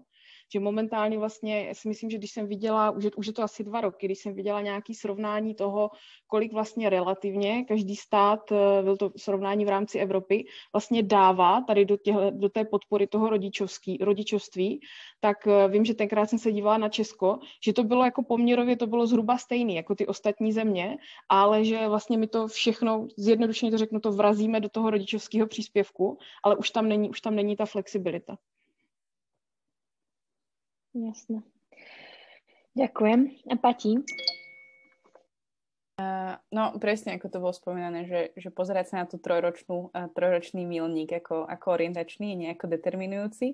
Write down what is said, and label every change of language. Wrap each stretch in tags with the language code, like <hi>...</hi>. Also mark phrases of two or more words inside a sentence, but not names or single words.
<cs>Že momentálně vlastně, já si myslím, že když jsem viděla, už je to asi 2 roky, když jsem viděla nějaké srovnání toho, kolik vlastně relativně každý stát, byl to srovnání v rámci Evropy, vlastně dává tady do té podpory toho rodičovství, tak vím, že tenkrát jsem se dívala na Česko, že to bylo jako poměrově, to bylo zhruba stejný jako ty ostatní země, ale že vlastně my to všechno, zjednodušeně to řeknu, to vrazíme do toho rodičovského příspěvku, ale už tam není ta flexibilita.</cs> <sk>Jasné. Ďakujem. A Pati? No, presne ako to bolo spomínané, že pozerať sa na tú trojročný milník ako orientačný, nejako determinujúci.</sk>